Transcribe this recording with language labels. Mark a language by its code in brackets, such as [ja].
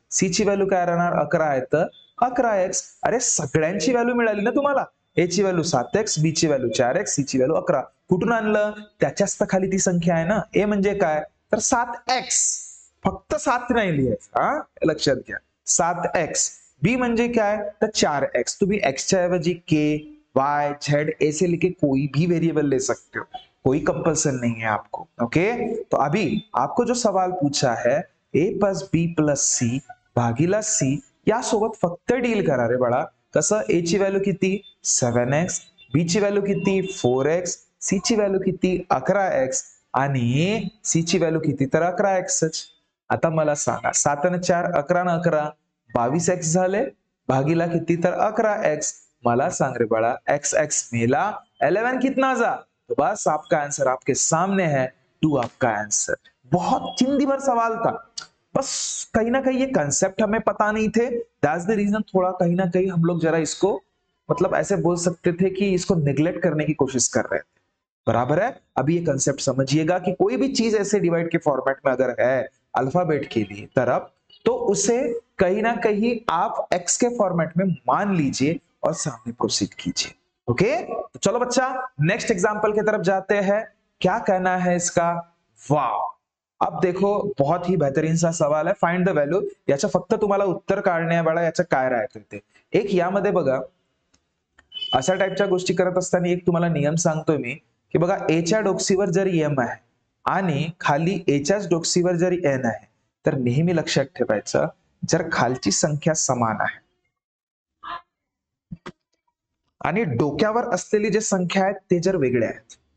[mr] c ची value काय राहणार, 11 आहे तर 11x. अरे सगळ्यांची व्हॅल्यू मिळाली ना तुम्हाला. a ची व्हॅल्यू 7x, b ची व्हॅल्यू 4x, c ची व्हॅल्यू 11. कुठून आणलं? त्याच्याच तर खाली ती संख्या आहे ना. ए म्हणजे काय? तर 7x. फक्त 7 नाही लिहायचं, हा लक्षात घ्या. 7x. बी म्हणजे काय? तर 4x. तुम्ही x च्या ऐवजी [hi] k, y, z ऐसे लिखे कोई भी वेरिएबल ले सकते हो, कोई कंपल्सन नहीं है आपको. [mr] ओके, [hi] तो अभी आपको जो सवाल पूछा है [mr] a plus B plus C भागीला सी, यासोबत फक्त डील करा रे बाळा. कसं? a ची व्हॅल्यू किती? 7x, b ची व्हॅल्यू किती? 4x, c ची व्हॅल्यू किती? 11x आणि c ची व्हॅल्यू किती? तर 11x. आता मला सांगा, 7 आणि 4 11 आणि 11 22x झाले, भागीला किती? तर 11x. मला सांग रे बड़ा, x x मेला 11 [hi] कितना जा? तो बस आपका आंसर आपके सामने है, 2 आपका आंसर. बहुत चिंदी भर सवाल था, बस कहीं ना कहीं ये कंसेप्ट हमें पता नहीं थे. [en] that's the reason [hi] थोड़ा कहीं ना कहीं हम लोग जरा इसको मतलब ऐसे बोल सकते थे कि इसको निगलेक्ट करने की कोशिश कर रहे थे. बराबर है. अभी ये कंसेप्ट समझिएगा कि कोई भी चीज ऐसे डिवाइड के फॉर्मेट में अगर है अल्फाबेट के लिए तरफ, तो उसे कहीं ना कहीं आप एक्स के फॉर्मेट में मान लीजिए और सामने प्रोसीड कीजिए. ओके, तो चलो बच्चा नेक्स्ट एग्जांपल की तरफ जाते हैं. क्या कहना है इसका? वाव. अब देखो, बहुत ही बेहतरीन सा सवाल है. [en] Find the value. [mr] याचं फक्त तुम्हाला उत्तर काढणे आहे बाळा, याचं काय राहतं ते. एक यामध्ये बघा, अशा टाईपच्या गोष्टी करत असताना एक तुम्हाला नियम सांगतोय मी, की बघा ए च्या डोकसीवर जर एम आहे आणि खाली एच्याच डोकसीवर जर एन आहे, तर नेहमी लक्षात ठेवायचं, जर खालची संख्या समान आहे आणि डोक्यावर असलेली जे संख्या आहेत ते जर वेगळे आहेत.